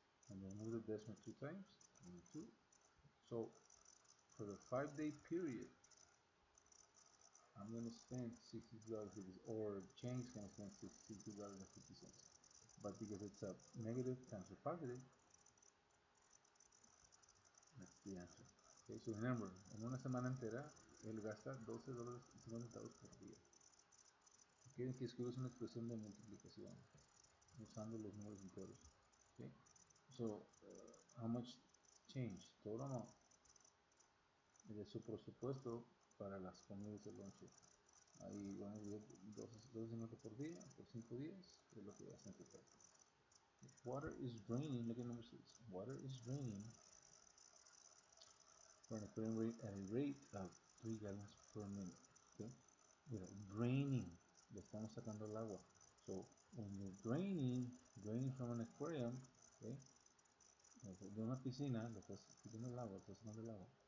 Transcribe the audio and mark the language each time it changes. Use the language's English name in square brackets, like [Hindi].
[English] And then move the decimal 2 times, and 2. So for the 5-day period, I'm going to spend $62.50, or change is going to spend $62.50. But because it's a negative times a positive, that's the answer. Okay, so remember, [Spanish] en una semana entera, él gasta $12.50 por día. Quieren que escribas una expresión de multiplicación usando los números enteros. [English] Okay, so how much change? [Spanish] Todo amount de su presupuesto para las comidas de lonche. Ahí vamos a ver $12.50 por día, por 5 días, es lo que vas a total. [English] Water is draining, look at number 6. Water is draining from a current rate at a rate of 3 gallons per minute. [Spanish] Okay? Mira, draining, le estamos sacando el agua. [English] So when you're draining from an aquarium, [Spanish] okay, de una piscina, le estás quitando el agua, estás sacando el agua.